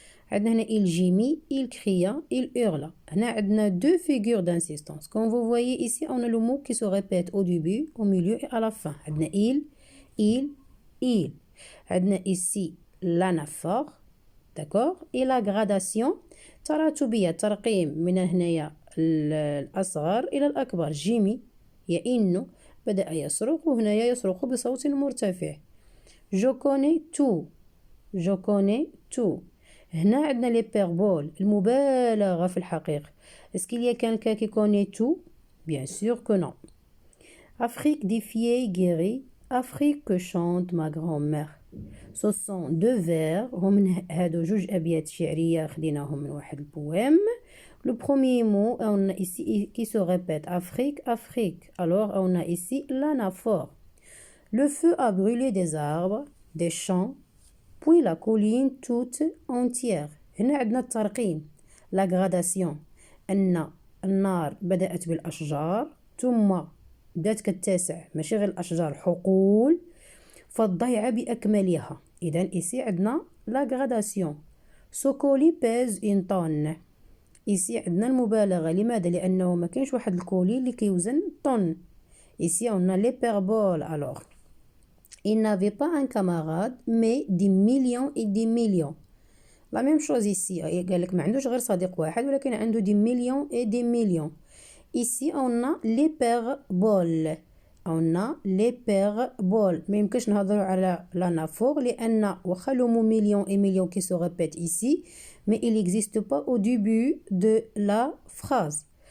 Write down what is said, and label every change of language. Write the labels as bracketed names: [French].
[Arabic] عندنا هنا [French] il gémit, il cria, il hurla. [Arabic] هنا عندنا [French] deux figures d'insistance. Comme vous voyez ici, on a le mot qui se répète au début, au milieu et à la fin. [Arabic] عندنا il. عندنا [French] ici l'anaphore, d'accord? Et la gradation [Arabic] تراتبية، ترقيم من هنايا الأصغر إلى الأكبر. جيمي يئن بدأ يصرخ، وهنايا يصرخ بصوت مرتفع. [French] Je connais tout. [Arabic] هنا عندنا لي بيربول، المبالغة في الحقيقة. [French] Est-ce qu'il y a quelqu'un qui connaît tout? Bien sûr que non. Afrique des fiers guéris, Afrique que chante ma grand-mère. Ce sont deux vers، [Arabic] هم هادو جوج أبيات شعرية خديناهم من واحد البويم. [French] Le premier mot, on a ici qui se répète, Afrique. Alors on a ici l'anaphore. Le feu a brûlé des arbres, des champs, puis la colline toute entière. [Arabic] هنا عندنا الترقيم، la gradation. أن النار بدأت بالأشجار ثم بدأت كتسع، ماشي غير الأشجار، حقول، فالضيعة بأكملها. إذن [French] ici عندنا la gradation. Ce colis pèse une tonne. [Arabic] ici عندنا المبالغة. لماذا؟ لأنه ما كاينش واحد الكولي اللي كيوزن طن. [French] ici on a l'hyperbole. Alors il n'avait pas un camarade mais des millions et des millions. La même chose ici. [Arabic] قال لك ما عندوش غير صديق واحد ولكن عنده [French] des millions et des millions. Ici on a l'hyperbole. on a l'hyperbole. [Arabic] ما يمكنش نهضروا على [French] l'anaphore [Arabic] لأن واخا [French] le mot million et million qui se répète ici, mais il n'existe pas au début de la phrase.